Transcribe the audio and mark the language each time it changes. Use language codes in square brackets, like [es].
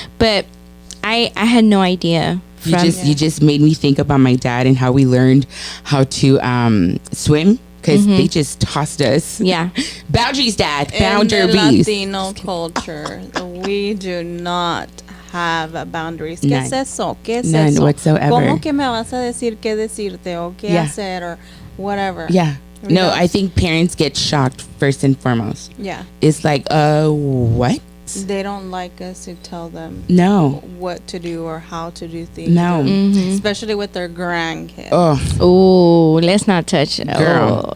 [en] But I had no idea. You just made me think about my dad and how we learned how to swim because they just tossed us. Yeah, boundaries, Dad. Boundaries. In the Latino culture, we do not have boundaries. [es] ¿Qué es eso? ¿Qué es [en] None [es] eso? [en] whatsoever. [es] ¿Cómo que me vas a decir qué decirte o qué hacer [en] or whatever? Yeah. No, I think parents get shocked first and foremost. Yeah. It's like, what? They don't like us to tell them what to do or how to do things. No. Especially with their grandkids. Oh, let's not touch it. Girl.